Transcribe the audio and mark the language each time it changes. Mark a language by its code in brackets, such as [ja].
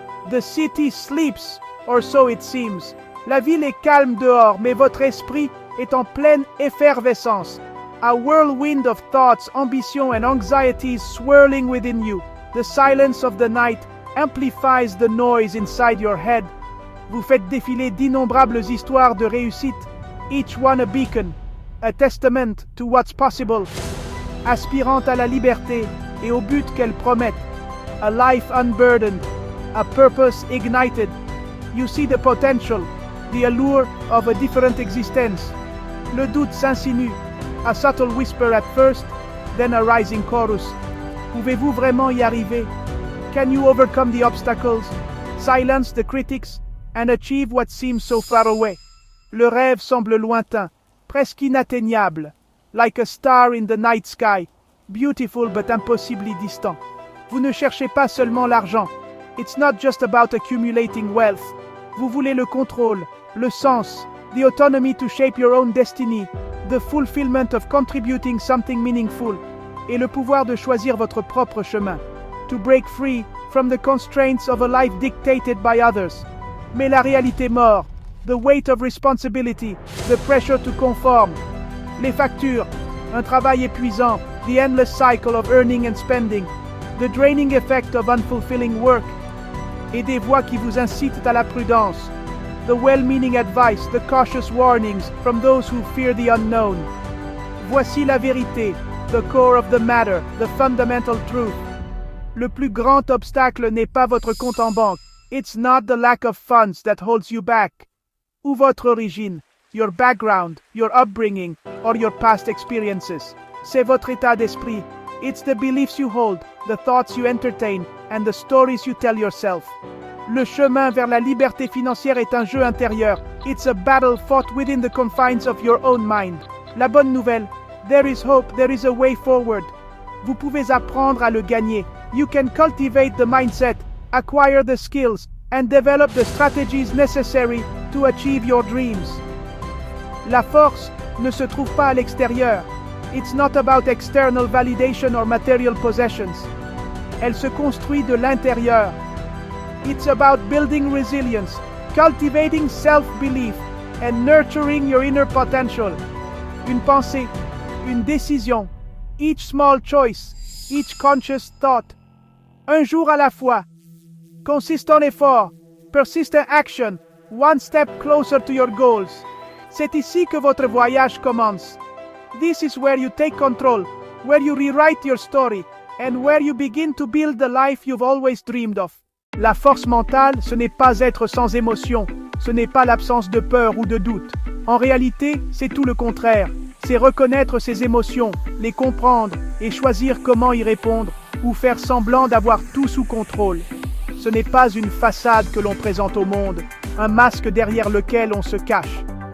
[en] The city sleeps, or so it seems. [fr] La ville est calme dehors, mais votre esprit est en pleine effervescence. [en] A whirlwind of thoughts, ambition and anxieties swirling within you. The silence of the night amplifies the noise inside your head. [fr] Vous faites défiler d'innombrables histoires de réussite, [en] each one a beacon, a testament to what's possible, [fr] aspirant à la liberté et au but qu'elle promette. [en] A life unburdened, a purpose ignited. You see the potential, the allure of a different existence. [fr] Le doute s'insinue, [en] a subtle whisper at first, then a rising chorus. [fr] Pouvez-vous vraiment y arriver? [en] Can you overcome the obstacles, silence the critics, and achieve what seems so far away? [fr] Le rêve semble lointain, presque inatteignable, [en] like a star in the night sky, beautiful but impossibly distant. [fr] Vous ne cherchez pas seulement l'argent. [en] It's not just about accumulating wealth. [fr] Vous voulez le contrôle, le sens, [en] the autonomy to shape your own destiny, the fulfillment of contributing something meaningful, [fr] et le pouvoir de choisir votre propre chemin. [en] To break free from the constraints of a life dictated by others. [fr] Mais la réalité mord, [en] the weight of responsibility, the pressure to conform, [fr] les factures, un travail épuisant, [en] the endless cycle of earning and spending, the draining effect of unfulfilling work, [fr] et des voix qui vous incitent à la prudence, [en] the well-meaning advice, the cautious warnings from those who fear the unknown. [fr] Voici la vérité, [en] the core of the matter, the fundamental truth. [fr] Le plus grand obstacle n'est pas votre compte en banque. [en] It's not the lack of funds that holds you back. [fr] Ou votre origine, [en] your background, your upbringing, or your past experiences. [fr] C'est votre état d'esprit. [en] It's the beliefs you hold, the thoughts you entertain, and the stories you tell yourself. [fr] Le chemin vers la liberté financière est un jeu intérieur. [en] It's a battle fought within the confines of your own mind. [fr] La bonne nouvelle, [en] there is hope, there is a way forward. [fr] Vous pouvez apprendre à le gagner. [en] You can cultivate the mindset, acquire the skills, and develop the strategies necessary to achieve your dreams. [fr] La force ne se trouve pas à l'extérieur. [en] It's not about external validation or material possessions. [fr] Elle se construit de l'intérieur. [en] It's about building resilience, cultivating self-belief, and nurturing your inner potential. [fr] Une pensée, une décision, [en] each small choice, each conscious thought. [fr] Un jour à la fois. [en] Consistent effort, persistent action, one step closer to your goals. [fr] C'est ici que votre voyage commence. [en] This is where you take control, where you rewrite your story, and where you begin to build the life you've always dreamed of. [fr] La force mentale, ce n'est pas être sans émotion, ce n'est pas l'absence de peur ou de doute. En réalité, c'est tout le contraire. C'est reconnaître ses émotions, les comprendre et choisir comment y répondre ou faire semblant d'avoir tout sous contrôle. Ce n'est pas une façade que l'on présente au monde, un masque derrière lequel on se cache.